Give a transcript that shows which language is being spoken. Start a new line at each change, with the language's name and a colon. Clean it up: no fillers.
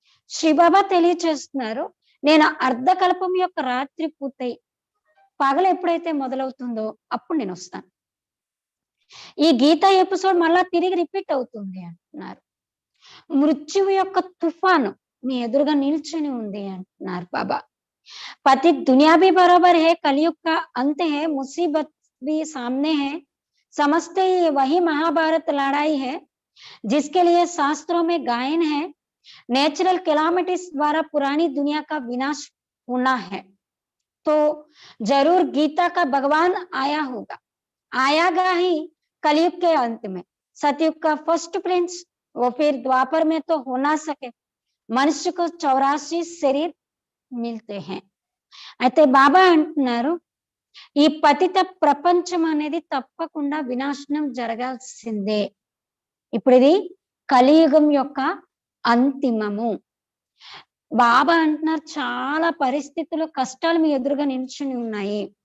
Telugu: శ్రీబాబా తెలియచేస్తున్నారు నేను అర్ధకల్పం యొక్క రాత్రి పూర్తయి పగలు ఎప్పుడైతే మొదలవుతుందో అప్పుడు నేను వస్తాను. ఈ గీతా ఎపిసోడ్ మళ్ళా తిరిగి రిపీట్ అవుతుంది అంటున్నారు. మృత్యువు యొక్క తుఫాను మీ ఎదురుగా నిల్చొని ఉంది అంటున్నారు బాబా.
Hindi: पति दुनिया भी बराबर है, कलयुग का अंत है, मुसीबत भी सामने है, समझते ही वही महाभारत लड़ाई है जिसके लिए शास्त्रों में गायन है, नेचुरल कैलामिटीज द्वारा पुरानी दुनिया का विनाश होना है। तो जरूर गीता का भगवान आया होगा, आयागा ही कलयुग के अंत में। सतयुग का फर्स्ट प्रिंस वो फिर द्वापर में तो हो ना सके, मनुष्य को 84 शरीर మిల్తే హై.
Telugu: అయితే బాబా అంటున్నారు ఈ పతిత ప్రపంచం అనేది తప్పకుండా వినాశనం జరగాల్సిందే. ఇప్పుడు ఇది కలియుగం యొక్క అంతిమము. బాబా అంటున్నారు చాలా పరిస్థితులు కష్టాలు మీ ఎదురుగా నిల్చుని ఉన్నాయి.